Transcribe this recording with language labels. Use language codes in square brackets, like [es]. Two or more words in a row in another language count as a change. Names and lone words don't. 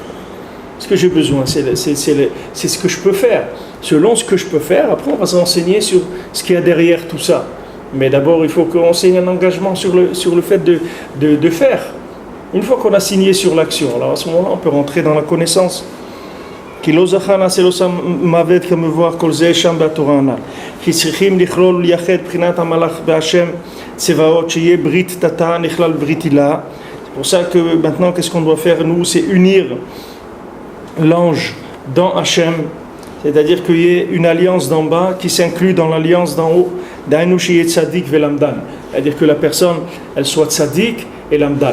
[fr] Ce que j'ai besoin, c'est ce que je peux faire. Selon ce que je peux faire, après on va s'enseigner sur ce qu'il y a derrière tout ça. Mais d'abord, il faut qu'on signe un engagement sur le fait de faire. Une fois qu'on a signé sur l'action, alors à ce moment-là, on peut rentrer dans la connaissance. [he] כי לא זכה נעשה לו שם מוות כמבואר כל זה שם בתורה הנ"ל. כי צריכים לכלול ולייחד בחינת המלאך בהשם צבאות שיהיה ברית תתה נכלל ברית הילה. [fr] C'est pour ça que maintenant, qu'est-ce qu'on doit faire nous? C'est unir l'ange dans Hachem C'est-à-dire qu'il y ait une alliance d'en bas qui s'inclut dans l'alliance d'en haut. [he] צדיק ולמדן. [fr] C'est-à-dire que la personne, elle soit tzadik et lamdan.